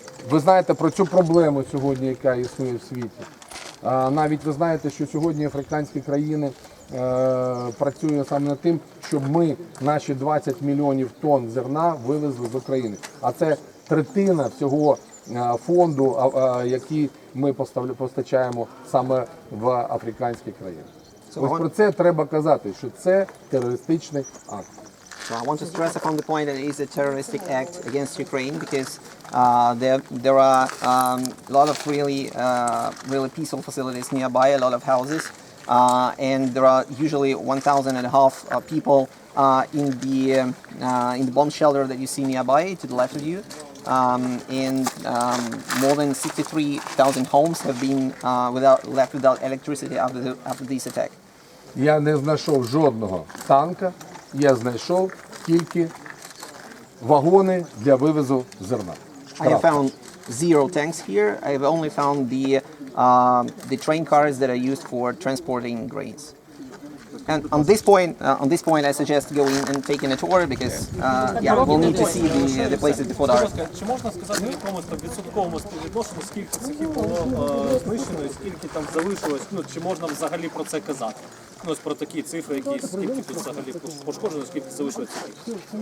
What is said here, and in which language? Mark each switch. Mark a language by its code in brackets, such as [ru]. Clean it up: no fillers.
[uk] Ви знаєте про цю проблему сьогодні, яка існує в світі. Навіть ви знаєте, що сьогодні африканські країни працюють саме над тим, щоб ми наші 20 мільйонів тонн зерна вивезли з України. А це третина всього фонду, який ми постачаємо саме в африканські країни. Ось про це треба казати, що це терористичний акт. [en] So I want to stress upon the point that it is a terroristic act against Ukraine because there are a lot of really peaceful facilities nearby, a lot of houses, and there are usually 1,500 people in the bomb shelter that you see nearby to the left of you. And more than 63,000 homes have been left without electricity after this attack. [uk] Я не знайшов жодного танка, я знайшов тільки вагони для вивозу зерна. [en] I have found 0 tanks here. I have only found the train cars that are used for transporting grains. And on this point, I suggest going and taking a tour because we'll need to see the places before dark. [uk] Чи можна сказати в якомусь там відсотковому співвідношенні, скільки цехів було знищено і скільки там залишилось, чи можна взагалі про це казати? Ось про такі цифри, скільки тут взагалі пошкоджено, скільки залишилось цехів?